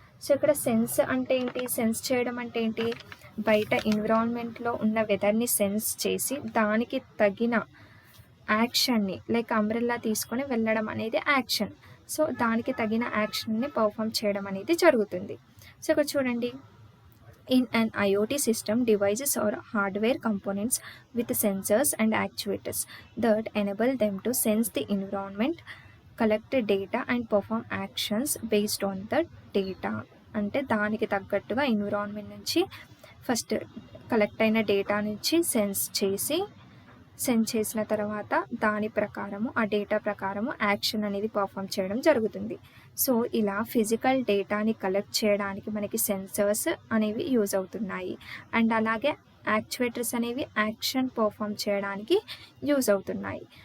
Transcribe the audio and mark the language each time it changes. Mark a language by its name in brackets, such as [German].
[Telugu] So ఇక్కడ sense అంటే ఏంటి, సెన్స్ చేయడం అంటే ఏంటి, బయట ఎన్విరాన్మెంట్లో ఉన్న వెదర్ని సెన్స్ చేసి దానికి తగిన యాక్షన్ని లైక్ అంబ్రెల్లా తీసుకొని వెళ్ళడం అనేది యాక్షన్. సో దానికి తగిన యాక్షన్ని పర్ఫామ్ చేయడం అనేది జరుగుతుంది. [English] so [Telugu] ఇక్కడ చూడండి, [English] in an IoT system, devices are hardware components with sensors and actuators that enable them to sense the environment, collect data and perform actions based on the data. [Telugu] అంటే దానికి తగ్గట్టుగా ఎన్విరాన్మెంట్ నుంచి first collect అయిన data నుంచి sense చేసిన తర్వాత దాని ప్రకారము ఆ డేటా ప్రకారము యాక్షన్ అనేది పర్ఫామ్ చేయడం జరుగుతుంది. సో ఇలా ఫిజికల్ డేటాని కలెక్ట్ చేయడానికి మనకి సెన్సర్స్ అనేవి యూజ్ అవుతున్నాయి, అండ్ అలాగే యాక్చువేటర్స్ అనేవి యాక్షన్ పర్ఫామ్ చేయడానికి యూజ్ అవుతున్నాయి.